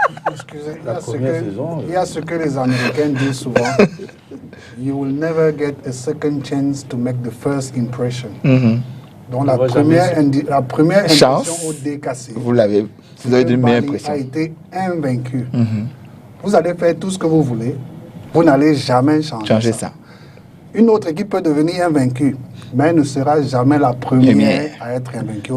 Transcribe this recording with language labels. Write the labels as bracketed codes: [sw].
[fr] Excusez, il y a ce que les Américains disent souvent. [en] You will never get a second chance to make the first impression. [fr] Donc la première impression au DKC, vous avez une meilleure impression. A été invaincu. Vous allez faire tout ce que vous voulez, vous n'allez jamais changer ça. Une autre équipe peut devenir invaincue, mais elle ne sera jamais la première à être invaincue.